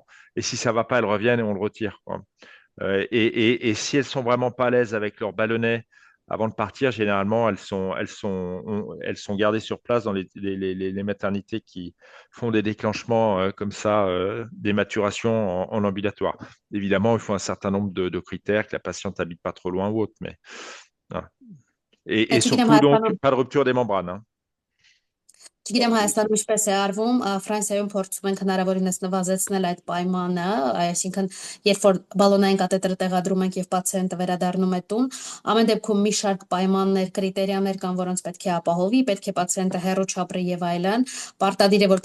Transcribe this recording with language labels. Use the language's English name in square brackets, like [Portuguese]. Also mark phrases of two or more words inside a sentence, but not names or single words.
[French] Et si ça ne va pas, elles reviennent et on le retire, quoi. Et si elles sont vraiment pas à l'aise avec leur ballonnet avant de partir, généralement, elles sont gardées sur place dans les maternités qui font des déclenchements comme ça, des maturations en ambulatoire. Évidemment, il faut un certain nombre de critères, que la patiente n'habite pas trop loin ou autre, mais voilà. Et surtout, donc, pas de rupture des membranes. Hein. [Armenian] Չգիտեմ Հայաստանում ինչպես է արվում, Ֆրանսիայում փորձում ենք հնարավորինս նվազեցնել այդ պայմանը, այսինքն երբ որ բալոնային կաթետրը տեղադրում ենք եւ պացիենտը վերադառնում է տուն, ամեն դեպքում մի շարք պայմաններ, կրիտերիաներ կան, որոնց պետք է ապահովի, պետք է պացիենտը հեռու չապրի եւ այլն, պարտադիր է